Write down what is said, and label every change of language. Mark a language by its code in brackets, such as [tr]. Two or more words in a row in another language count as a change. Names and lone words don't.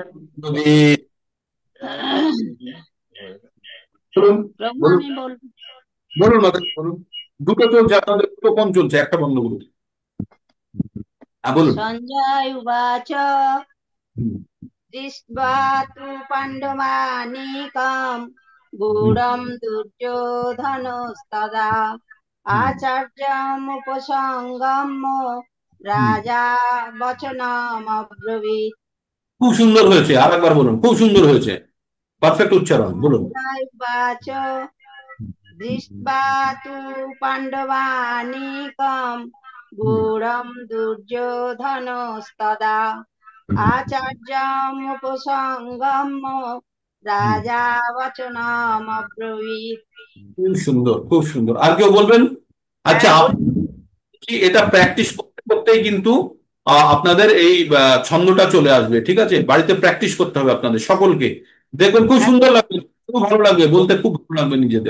[bn] ব্রবীৎ। বলুন প্রভু বলুন আমি বলবো। বলুন মাতাজি, বলুন। দুটো চলছে আপনাদের, দুটো ফোন চলছে, একটা বন্ধ করুন। হ্যাঁ, বলুন। [sa] सञ्जय उवाच হুম, দৃष्ट्वा तु पाण्डवानीकं হুম। गूढं दुर्योधनस्तदा आचार्यमुपसङ्गम्य হুম। राजा वचनमब्रवीत्। [bn] খুব সুন্দর হয়েছে, আর একবার বলুন। খুব সুন্দর হয়েছে, পারফেক্ট উচ্চারণ, বলুন। [sa] सञ्जय उवाच दृष्ट्वा तु पाण्डवानीकं হুম। गूढं दुर्योधनस्तदा आचार्यमुपसङ्गम्य राजा वचनम् अब्रवीत्। [bn] খুব সুন্দর, খুব সুন্দর। আর কেউ বলবেন? আচ্ছা, হ্যাঁ, কি এটা প্র্যাকটিস করতে করতেই কিন্তু আপনাদের এই ছন্দটা চলে আসবে, ঠিক আছে? বাড়িতে প্র্যাকটিস করতে হবে আপনাদের সকলকে। দেখবেন খুব সুন্দর লাগবে, খুব ভালো লাগবে বলতে, খুব ভালো লাগবে নিজেদের।